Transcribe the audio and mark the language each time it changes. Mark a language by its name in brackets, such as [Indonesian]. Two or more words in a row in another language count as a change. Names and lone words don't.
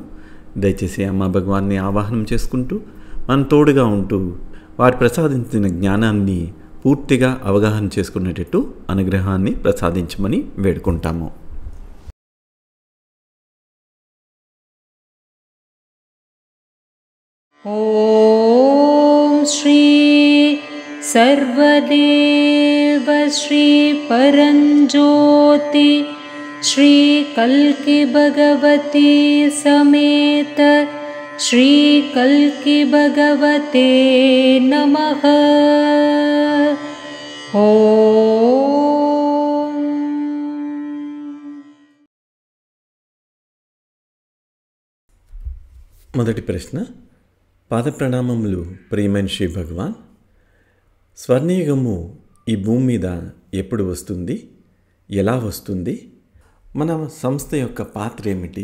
[Telugu] దయచేసి అమ్మ భగవాన్ని ఆవాహనం చేసుకుంటూ మనం తోడుగా ఉంటూ వారు ప్రసాదించిన జ్ఞానాన్ని పూర్తిగా అవగాహన చేసుకునేటట్టు అనుగ్రహాన్ని ప్రసాదించమని వేడుకుంటాము. [Sanskrit] ఓం శ్రీ सर्वदेव श्री परंज्योति श्री कल्कि भगवती समेत श्री कल्कि भगवते नमः. ओम. [Telugu] మొదటి ప్రశ్న. పాద ప్రణామములు ప్రియమైన శ్రీ భగవాన్. స్వర్ణయుగము ఈ భూమి మీద ఎప్పుడు వస్తుంది, ఎలా వస్తుంది, మన సంస్థ యొక్క పాత్ర ఏమిటి?